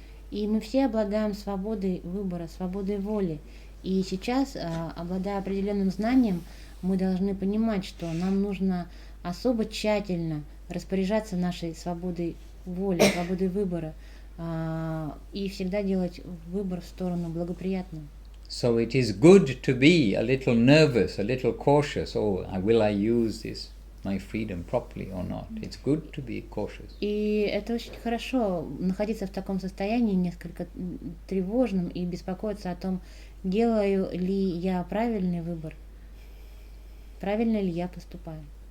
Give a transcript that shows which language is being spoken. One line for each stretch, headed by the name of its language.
Russian: И мы все обладаем свободой выбора, свободой воли. И сейчас, обладая определенным знанием, мы должны понимать, что нам нужно особо тщательно распоряжаться нашей свободой воли, свободой выбора, и всегда делать выбор в сторону благоприятную.
English: So it is good to be a little nervous, a little cautious. Oh, will I use this, my freedom, properly or not? It's good to be cautious.
Russian: И это очень хорошо, находиться в таком состоянии, несколько тревожном, и беспокоиться о том, делаю ли я правильный выбор, правильно ли я поступаю.